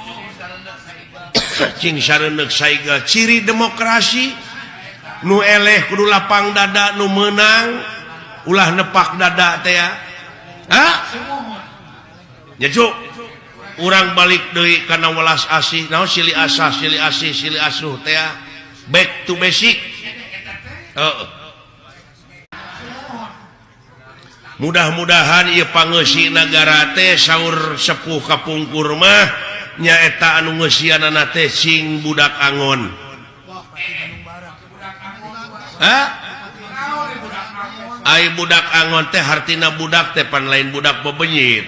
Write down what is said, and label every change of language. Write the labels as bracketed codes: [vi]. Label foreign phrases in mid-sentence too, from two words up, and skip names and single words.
[su] Cing sareuneuh saiga ciri demokrasi nu eleh kudu lapang dada, nu meunang ulah nepak dada teh ya. Nya cuk. Urang balik deui kana welas asih naon silih asah silih asih silih asuh teh [en] back to basic. [su] Mudah-mudahan ieu pangeusi nagara teh saur sepuh kapungkur mah nyaeta anu ngeusianana teh sing budak angon. Ai budak angon teh hartina budak teh pan lain budak bebenyit.